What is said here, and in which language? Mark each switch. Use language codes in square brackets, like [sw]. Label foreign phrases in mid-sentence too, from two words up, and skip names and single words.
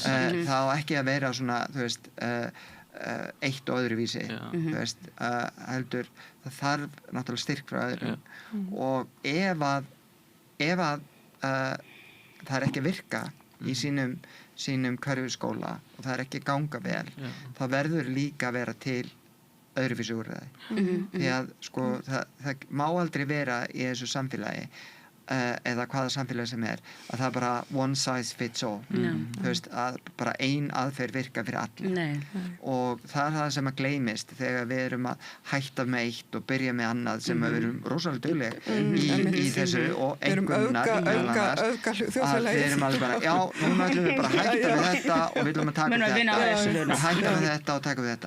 [is] Það á ekki að vera svona, þú veist, eitt og öðruvísi, þú veist, heldur, það þarf náttúrulega styrk frá öðrum og ef að það er ekki að virka í sínum hverfisskóla og það ekki ganga vel, það verður líka að vera til öðruvísi úrræði. Því að sko, það má aldrei vera í þessu samfélagi eða hvaða samfélagi sem að það bara [en] one size fits all. [is] Þú veist, að bara ein aðferð virka fyrir alla. Og það það sem að gleymist þegar við erum að hætta með eitt og byrja með annað sem við erum rosalega dugleg í þessu og einhvernar að við erum alveg bara, já, núna ætlum við bara að hætta við þetta og við ætlum að taka þetta og hætta við þetta og taka við þetta.